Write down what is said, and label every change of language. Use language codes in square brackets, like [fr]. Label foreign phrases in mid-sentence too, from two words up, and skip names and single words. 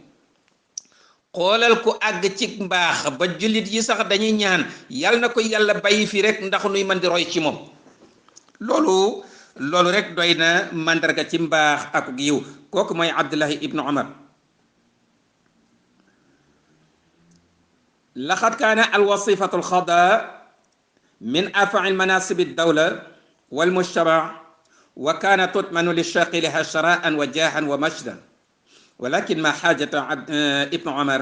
[wo] xoolal ku àgg ci mbaax ba jullit yi sax dañuy ñaan yal na ko yàlla bàyyi fi rek ndax nuy mën di roy ci moom. loolu rek doy na mandarga ci mbaax ak yiw. kooku mooy Abdullahi ibnu Umar. [ar] لقد كان الوظيفة الخضراء من أرفع المناصب الدولة والمجتمع وكانت تؤمن للشاق لها شراء وجاها ومجدا ولكن ما حاجة ابن عمر